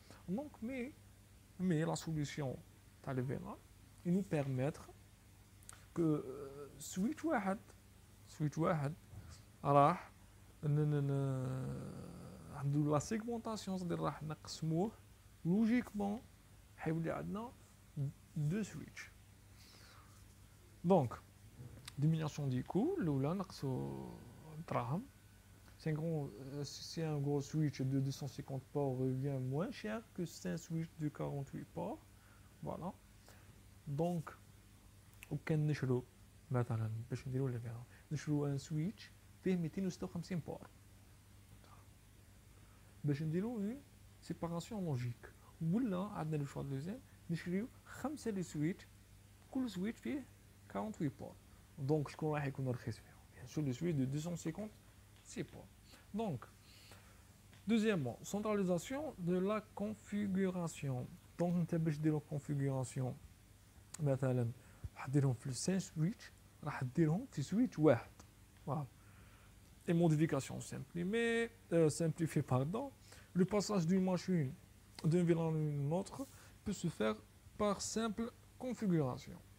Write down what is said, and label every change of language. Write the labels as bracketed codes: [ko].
[ar] دونك [fr] mais la solution [ar] تاع لي فيلان [fr] il nous permettre que [ar] سويتش واحد راح عنده لا سيغمونطاسيون، c'est-à-dire راح نقسموه لوجيكمون حيولي عندنا دو سويتش. دونك [fr] diminution du coût، [ar] الاولى نقصو الدراهم. [fr] C'est un gros switch de 250 ports revient moins cher que un switch de 48 ports. Voilà. [ar] Donc, وكان نشرو مثلا باش نديرو لي فيلان نشرو ان سويتش فيه 256 بور باش نديرو اون سيباراسيون لوجيك، ولا عندنا لو شوا دوزيام نشريو 5 لي سويتش كل سويتش فيه 48 بور. دونك شكون راح يكون رخيص فيهم؟ بيان سور لو سويتش دو 256 بور. [fr] Donc, deuxièmement, centralisation de la configuration. [ar] Donc, انت باش ديرو configuration مثلا راح ديرهم في 5 سويتش، راح ديرهم في سويتش واحد. [fr] Voilà. Et modification simplifiée, pardon. Le passage d'une machine d'un VLAN à une autre peut se faire par simple configuration.